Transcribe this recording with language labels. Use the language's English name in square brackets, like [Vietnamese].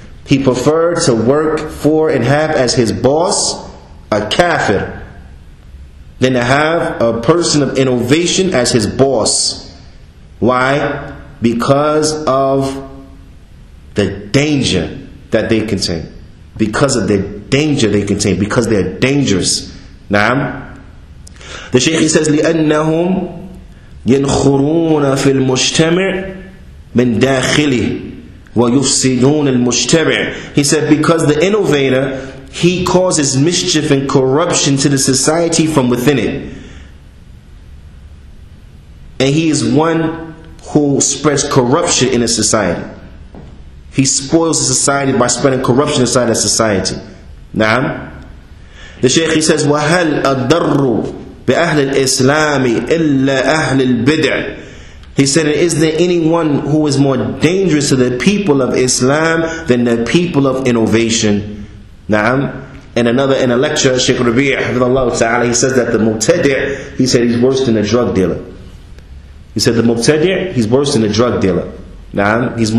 [English] He preferred to work for and have as his boss a kafir than to have a person of innovation as his boss. Why? Because of the danger that they contain. Because of the danger they contain. Because they're dangerous. Naam. The Shaykh says, [Arabic] لِأَنَّهُمْ يَنْخُرُونَ فِي الْمُجْتَمِعِ مِنْ دَاخِلِهِ وَيُفْسِدُونَ الْمُجْتَمِعِ. [English] He said, because the innovator, he causes mischief and corruption to the society from within it. And he is one who spreads corruption in a society. He spoils the society by spreading corruption inside the society. Naam. The Shaykh, he says, [Arabic] وَهَلْ أَضَرُّ بِأَهْلِ الْإِسْلَامِ إِلَّا أَهْلِ الْبِدْعِ. [English] He said, is there anyone who is more dangerous to the people of Islam than the people of innovation? Naam. In a lecture, Shaykh Rabi' he says that the Mubtadi', he said he's worse than a drug dealer. He said the Mubtadi', he's worse than a drug dealer. Naam.